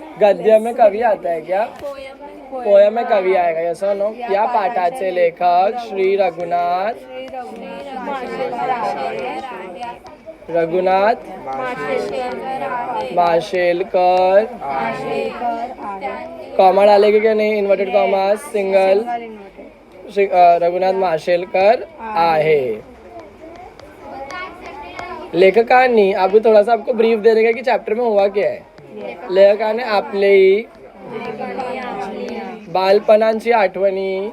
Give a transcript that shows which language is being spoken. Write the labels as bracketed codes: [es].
[hi] गद्य में कवि आता है क्या, पोयम में कवि आएगा. यस और नो. [mr] या पाठाचे लेखक श्री रघुनाथ माशेलकर. [hi] कॉमा डालेंगे क्या, नहीं, inverted comma, single. Raghunath Mashelkar आहे. लेखकांनी, अभी थोड़ा सा आपको ब्रीफ दे देगा कि चैप्टर में हुआ क्या है. [mr] लेखकाने आपले बालपणाची आठवणी